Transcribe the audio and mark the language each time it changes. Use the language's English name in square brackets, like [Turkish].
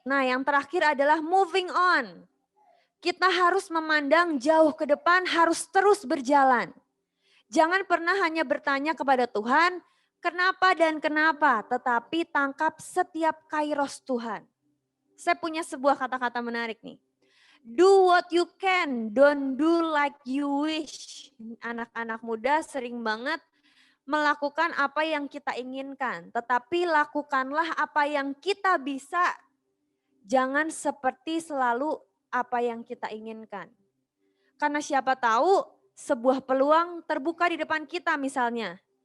[Indonesian] Nah yang terakhir adalah [English] moving on. [Indonesian] Kita harus memandang jauh ke depan, harus terus berjalan. Jangan pernah hanya bertanya kepada Tuhan, Kenapa dan kenapa, tetapi tangkap setiap kairos Tuhan. Saya punya sebuah kata-kata menarik nih. [English] Do what you can, don't do like you wish. [Indonesian] Anak-anak muda sering banget melakukan apa yang kita inginkan, tetapi lakukanlah apa yang kita bisa. Jangan seperti selalu apa yang kita inginkan. Karena siapa tahu sebuah peluang terbuka di depan kita misalnya.